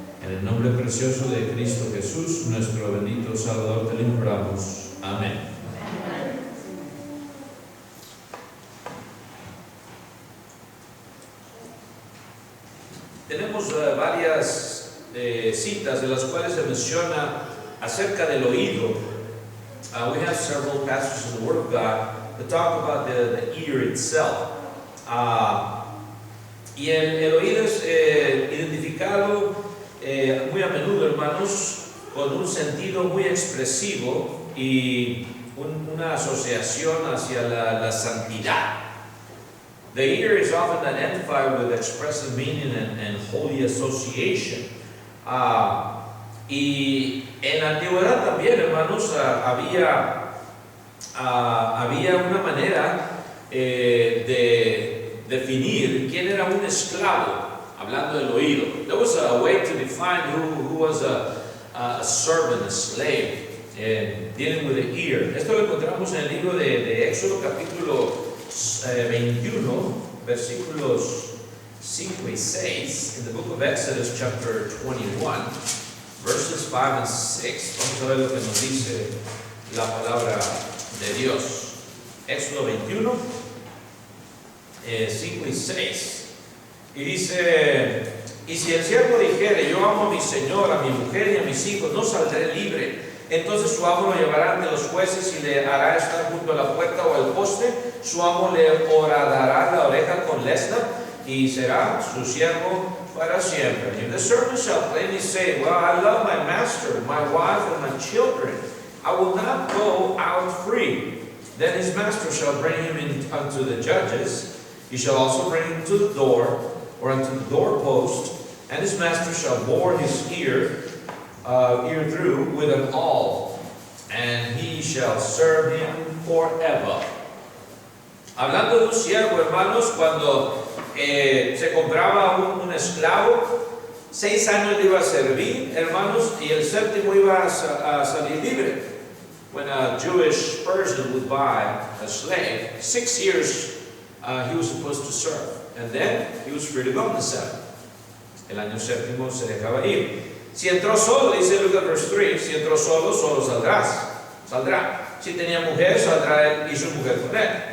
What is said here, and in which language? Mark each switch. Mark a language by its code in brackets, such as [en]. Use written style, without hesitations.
[es] En el nombre precioso de Cristo Jesús, nuestro bendito Salvador, te lo imploramos. Amén. Tenemos varias citas de las cuales se menciona acerca del oído. [en] We have several passages in the Word of God that talk about the ear itself. [es] Y el oído es identificado muy a menudo, hermanos, con un sentido muy expresivo y una asociación hacia la santidad. [en] The ear is often identified with expressive meaning and holy association. [es] Y en la antigüedad también, hermanos, había una manera de definir quién era un esclavo, hablando del oído. [en] There was a way to define who was a servant, a slave, dealing with the ear. [es] Esto lo encontramos en el libro de Éxodo, capítulo 21, versículos 5 y 6, [en] in the book of Exodus, chapter 21, verses 5 and 6. [es] Vamos a ver lo que nos dice la palabra de Dios. Éxodo 21, 5 y 6. Y dice: y si el siervo dijere, yo amo a mi señor, a mi mujer y a mis hijos, no saldré libre. Entonces su amo lo llevará ante los jueces y le hará estar junto a la puerta o al poste. Su amo le horadará la oreja con lesna y será su siervo para siempre. [en] And the servant shall plainly say, well, I love my master, my wife, and my children. I will not go out free. Then his master shall bring him in unto the judges. He shall also bring him to the door, or unto the doorpost, and his master shall bore his ear through with an awl, and he shall serve him forever. [es] Hablando de un siervo, hermanos, cuando se compraba un esclavo, 6 años le iba a servir, hermanos, y el séptimo iba a salir libre. [en] When a Jewish person would buy a slave, 6 years he was supposed to serve, and then he was free to go in the 7th. [es] El año séptimo se dejaba ir. Si entró solo, dice Lucas verse 3, si entró solo, solo saldrá. Si tenía mujer, saldrá él y su mujer con él.